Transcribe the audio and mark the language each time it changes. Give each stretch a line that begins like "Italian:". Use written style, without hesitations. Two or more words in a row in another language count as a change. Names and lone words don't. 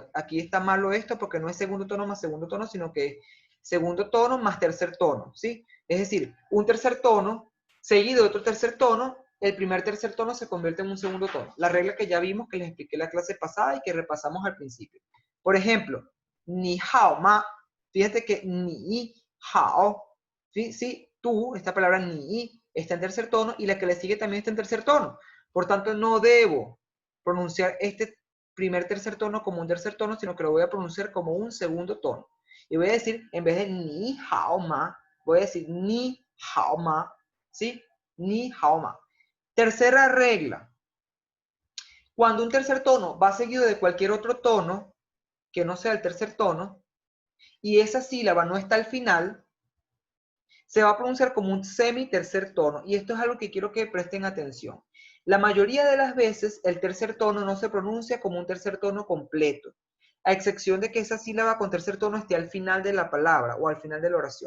Spanish: Aquí está malo esto porque no es segundo tono más segundo tono, sino que es segundo tono más tercer tono, ¿sí? Es decir, un tercer tono seguido de otro tercer tono, el primer tercer tono se convierte en un segundo tono. La regla que ya vimos, que les expliqué en la clase pasada y que repasamos al principio. Por ejemplo,
Chinese: 你好吗.
Spanish: Fíjate que
Chinese: 你好,
Spanish: ¿sí? Tú, esta palabra ni, está en tercer tono y la que le sigue también está en tercer tono. Por tanto, no debo pronunciar este primer tercer tono como un tercer tono, sino que lo voy a pronunciar como un segundo tono. Y voy a decir, en vez de
Chinese: 你好吗,
Spanish: voy a decir
Chinese: 你好吗,
Spanish: ¿sí?
Chinese: 你好吗.
Spanish: Tercera regla. Cuando un tercer tono va seguido de cualquier otro tono, que no sea el tercer tono, y esa sílaba no está al final, se va a pronunciar como un semi-tercer tono. Y esto es algo que quiero que presten atención. La mayoría de las veces el tercer tono no se pronuncia como un tercer tono completo, a excepción de que esa sílaba con tercer tono esté al final de la palabra o al final de la oración.